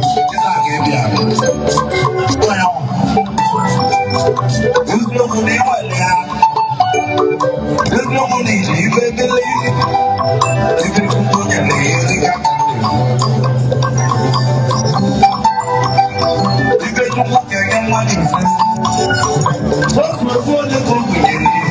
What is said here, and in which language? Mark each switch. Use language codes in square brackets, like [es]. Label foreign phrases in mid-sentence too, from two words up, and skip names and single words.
[ig] Kịta ka ị bịa. Ọ ya. Eziokwu na ịgbalị ya. [en] There's no money to you, baby. You can put your name in the cup. You can put your money in the cup. Just my phone, you go with it.